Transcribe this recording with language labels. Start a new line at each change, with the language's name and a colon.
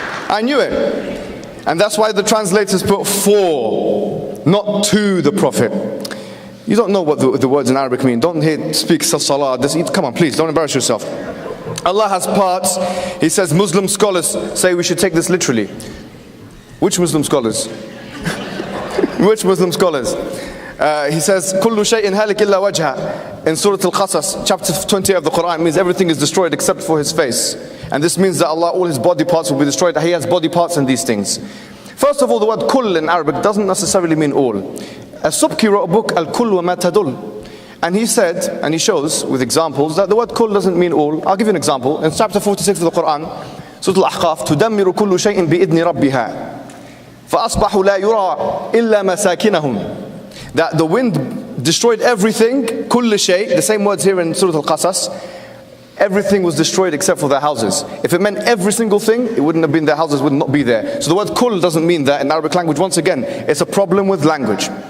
English: I knew it. And that's why the translators put 4, not to the Prophet. You don't know what the words in Arabic mean. Don't speak salah. Come on, please, don't embarrass yourself. Allah has parts. He says Muslim scholars say we should take this literally. Which Muslim scholars? Which Muslim scholars? He says,
Arabic: كُلُّ شَيْءٍ هَالِكٍ إِلَّا وَجْهَهُ.
English: In Surah Al-Qasas, chapter 20 of the Quran, means everything is destroyed except for his face. And this means that Allah, all his body parts will be destroyed. He has body parts in these things. First of all, the word kull in Arabic doesn't necessarily mean all. As-Subki wrote a book, Al-Kull wa ma tadul. And he said, and he shows with examples, that the word kull doesn't mean all. I'll give you an example. In chapter 46 of the Quran, Surah Al-Ahqaf,
Arabic: تُدَمِّرُ كُلُّ شَيْءٍ بِإِذْنِ رَبِّهَا فَأَصْبَحُوا لَا يُرَى إِلَّا مَسَاكِنَهُمْ.
English: That the wind destroyed everything, kull shay, the same words here in Surah Al-Qasas, everything was destroyed except for their houses. If it meant every single thing, it wouldn't have been, their houses would not be there. So the word kull doesn't mean that in Arabic language. Once again, it's a problem with language.